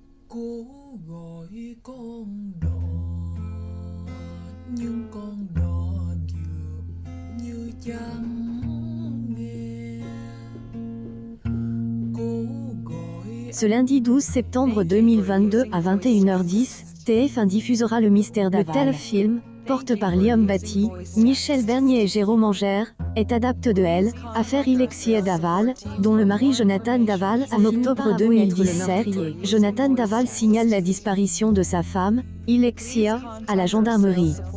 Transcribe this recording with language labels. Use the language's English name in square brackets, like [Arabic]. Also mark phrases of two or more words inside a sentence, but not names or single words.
[Vietnamese] Cố gọi con đò nhưng con đò dường như chẳng nghe. Cố gọi [French] Ce lundi 12 septembre 2022 à 21h10, TF1 diffusera Le Mystère d'Aval. Le téléfilm, porté par Liam Batty, Michel Bernier et Jérôme Angère, est adapté de Elle, affaire Ilexia Daval, dont le mari Jonathan Daval. En octobre 2017, Jonathan Daval signale la disparition de sa femme, Ilexia, à la gendarmerie.